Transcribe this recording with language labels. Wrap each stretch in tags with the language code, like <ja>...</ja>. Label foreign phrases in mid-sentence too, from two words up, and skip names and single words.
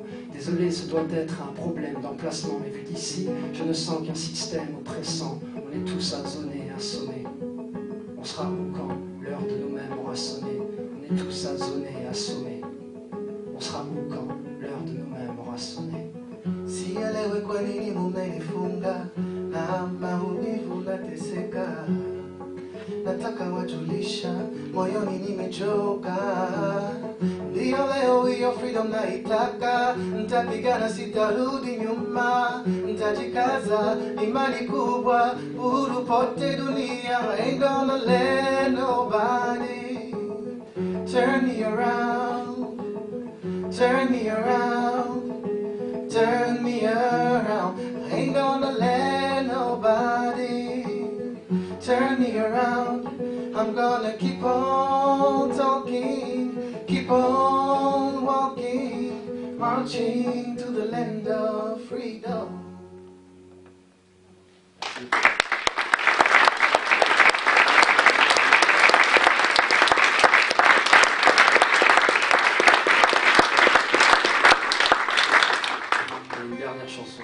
<fr>Désolé, ce doit être un problème d'emplacement, mais vu d'ici, je ne sens qu'un système oppressant. On est tous asonnés, assommés. On sera où quand l'heure de nous-mêmes aura sonné? On est tous asonnés, assommés. On sera où quand l'heure de nous-mêmes aura sonné?</fr> <sw>Si elewe kwa nini mumenifunga na maumivu nateseka, nataka wajulisha moyoni nimechoka. Ndio leo hiyo freedom naitaka, nitapigana sitarudi nyuma, nitajikaza imani kubwa, uhuru pote dunia.</sw> <en>I ain't gonna let nobody turn me around, turn me around, turn me around. I ain't gonna let nobody turn me around. I'm gonna keep on talking, keep on walking, marching to the land of freedom.</en> <fr>Une dernière chanson.</fr>